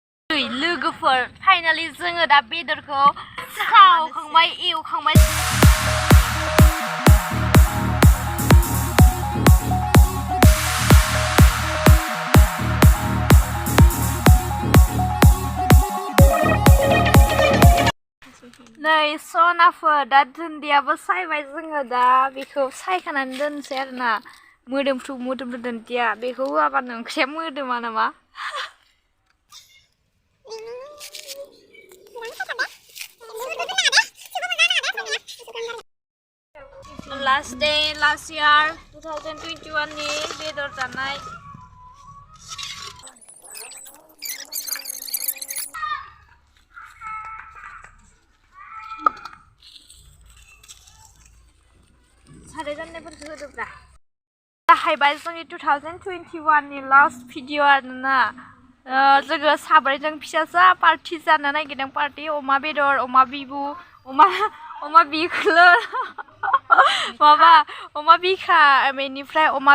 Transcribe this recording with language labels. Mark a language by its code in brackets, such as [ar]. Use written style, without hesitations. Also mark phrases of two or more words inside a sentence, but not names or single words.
[brx] लोगोफोर फाइनालि जोङो दा बेदरखौ सावखांबाय एवखांबाय नै सनाफोर दा दुन्दियाबो सायबाय जोङो दा बेखौ सायखानानै दोनसै आरोना मोदोमफ्रु दुन्दिया बेखौ होआबानो ओंख्रिया मोदोमा नामा [en] Last day, last year, [brx] 2021 ni bedor जानाय सारे जाननायफोरखौ होदोब्रा जाहैबाय जोंनि 2021 नि [en] last video [brx] आरोना जोङो साब्रैजों फिसासा पार्टि जानो नागिरदों पार्टि अमा बेदर अमा बिबु अमा बिख्लो माबा अमा बिखा बेनिफ्राय अमा